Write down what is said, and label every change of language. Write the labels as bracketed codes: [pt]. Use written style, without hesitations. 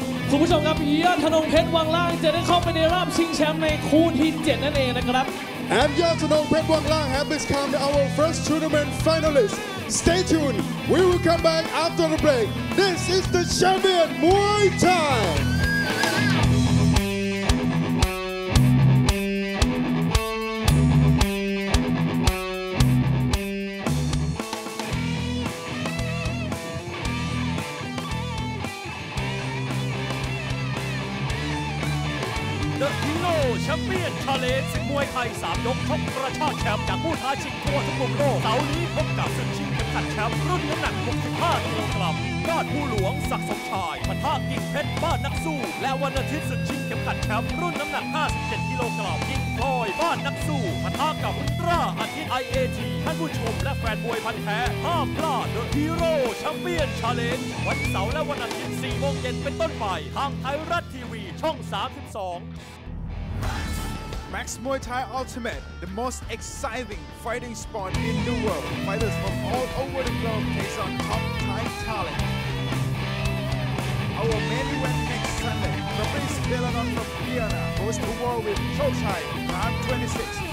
[th] คุณผู้ชมครับYottanongเพชรวังล่างจะได้เข้าไปในรอบชิงแชมป์ในคู่ที่ 7 นั่นเองนะครับ [en] And Yottanong Pet Wang Lang have become our first tournament finalist. Stay tuned. We will come back after the break. This is the champion Muay Thai. [th] The Hero Champion Challenge ศึกมวยไทย 3 ยกชกกระชากแชมป์จากผู้ท้าชิงทั่วทุกมุมโลกเสาร์นี้พบกับศึกชิงเข็มขัดแชมป์รุ่นน้ำหนัก 65 กิโลกรัมยอดผู้หลวงศักดิ์สมชายปะทะกิ่งเพชรบ้านนักสู้และวันอาทิตย์ศึกชิงเข็มขัดแชมป์รุ่นน้ำหนัก 57 กิโลกรัมกิ่งพลอยบ้านนักสู้ปะทะกับอุลตร้าอาทิตย์ IAT ท่านผู้ชมและแฟนมวยพันธุ์แท้ห้ามพลาด The Hero Champion Challenge วันเสาร์และวันอาทิตย์ 4 โมงเย็นเป็นต้นไปทางไทยรัฐทีวีช่อง 32 [en] Max Muay Thai Ultimate, the most exciting fighting sport in the world. Fighters from all over the globe takes on top Thai talent. Our main event next Sunday, Fabrice Delanon from Vienna goes to war with Chochai, round 26.